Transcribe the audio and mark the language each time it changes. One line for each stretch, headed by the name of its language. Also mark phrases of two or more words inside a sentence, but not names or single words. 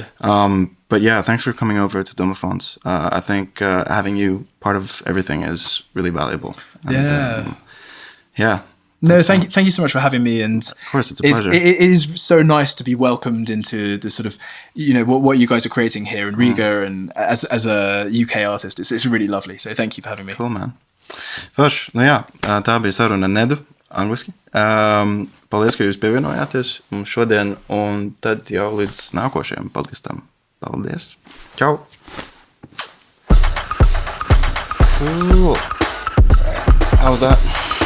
English: But yeah, thanks for coming over to Domofons. I think having you part of everything is really valuable. And, yeah. No, thank you so much for having me. And of course, it's a pleasure. It is so nice to be welcomed into the sort of, what you guys are creating here in Riga, and as a UK artist, it's really lovely. So thank you for having me. Cool, man.
Latvian: Forši, jā, tā bija saruna Nedu, angliski. Paldies, ka jūs pievienojāties mums šodien, un tad jau līdz nākošajam podcastam. Paldies. Čau.
English: Cool. How was that?